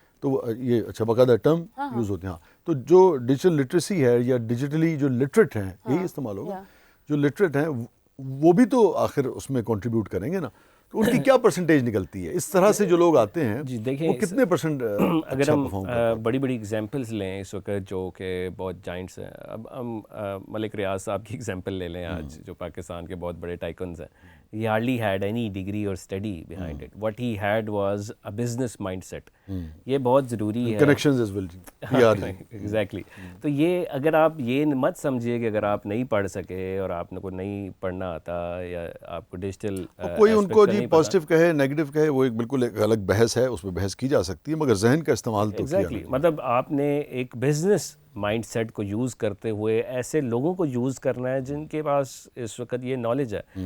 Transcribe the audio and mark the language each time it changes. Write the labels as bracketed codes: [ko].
[ur] تو یہ اچھا باقاعدہ ٹرم یوز ہوتے ہیں. ہاں, تو جو ڈیجیٹل لٹریسی ہے یا ڈیجیٹلی جو لٹریٹ ہیں, یہی استعمال ہوگا, جو لٹریٹ ہیں وہ بھی تو آخر اس میں کنٹریبیوٹ کریں گے نا. تو ان کی کیا پرسنٹیج نکلتی ہے؟ اس طرح سے جو لوگ آتے ہیں جی دیکھیں وہ کتنے پرسنٹ اگر ہم بڑی بڑی ایگزامپلس لیں اس وقت جو کہ بہت جائنٹس ہیں، اب ہم ملک ریاض صاحب کی ایگزامپل لے لیں آج، جو پاکستان کے بہت بڑے ٹائکنز ہیں. [en] He hardly had any degree or study behind it. What he had was a business mindset. [ur] یہ بہت ضروری ہے. [en] Connections as well exactly. [ur] تو یہ اگر آپ یہ مت سمجھیے کہ اگر آپ نہیں پڑھ سکے اور آپ کو نہیں پڑھنا آتا یا آپ کو ڈیجیٹل کوئی ان کو جی پازیٹیو کہے نیگیٹو کہے، وہ ایک بالکل ایک الگ بحث ہے، اس میں بحث کی جا سکتی ہے، مگر ذہن کا استعمال تو کیا نہیں. مطلب آپ نے ایک بزنس مائنڈ سیٹ کو یوز کرتے ہوئے ایسے لوگوں کو یوز کرنا ہے جن کے پاس اس وقت یہ نالج ہے.